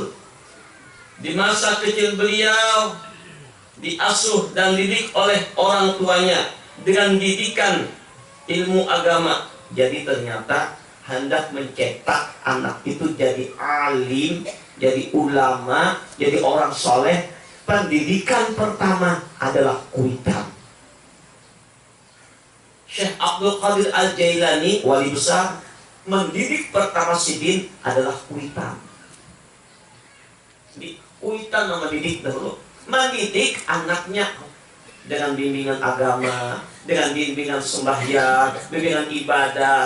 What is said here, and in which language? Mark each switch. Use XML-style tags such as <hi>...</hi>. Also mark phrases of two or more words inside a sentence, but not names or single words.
<id>Di masa kecil beliau diasuh dan didik oleh orang tuanya dengan didikan ilmu agama. Jadi ternyata hendak mencetak anak itu jadi alim, jadi ulama, jadi orang soleh. Pendidikan pertama adalah kuitan. Syekh Abdul Qadir Al-Jailani, wali besar, mendidik pertama sidin adalah kuitan.</id> <bjn>Jadi kuitan nama didik dahulu.</bjn> <id>Mendidik anaknya dengan bimbingan agama, dengan bimbingan sembahyang, bimbingan ibadah.</id>